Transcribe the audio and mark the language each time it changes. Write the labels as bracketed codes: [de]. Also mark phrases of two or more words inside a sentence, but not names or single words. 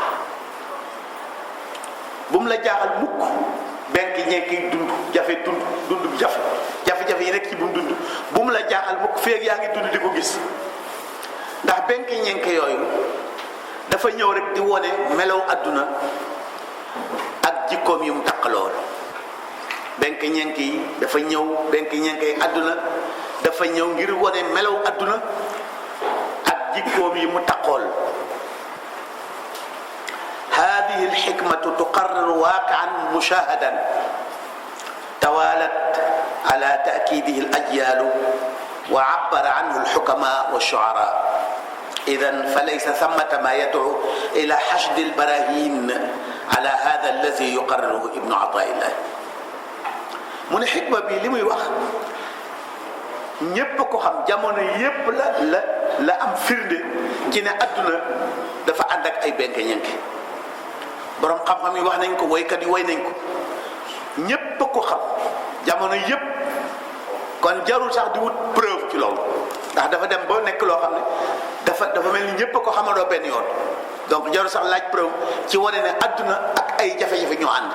[wo] bu mu la jaaxal mukk benk ñenke dund jafe-jafe yi rek ci bu mu dund bu mu la jaaxal mukk feeg yaa ngi dund di ko gis ndax benk ñenke yooyu dafa ñëw rek di wone melow àdduna ak jikkoom yu mu taqalool. benk ñenk yi dafa ñëw benk ñenk yi àdduna dafa ñëw ngir wone melow àdduna ak jikkoom yi mu taqool. [ar] هذه الحكمة تقرر واقعا مشاهدا تطاولت على تأكيده الأجيال وعبر عنه الحكماء والشعراء. إذن فليس ثمة ما يدعو إلى حشد البراهين على هذا الذي يقرره ابن عطاء الله. [wo] mu ne xikma bi li muy wax ñépp ko xam jamono yépp la am firnde ci ne adduna dafa ànd ak ay benke ñenke. borom xam-xam yi wax nañ ko woykat yi woy nañ ko ñépp ko xam jamono yépp kon jarul sax di wut preuve ci loolu ndax dafa dem ba nekk loo xam ne dafa mel ni ñépp ko xamandoo benn yoon donc jarul sax laaj preuve ci wane ne adduna ak ay jafe-jafe ñoo ànd.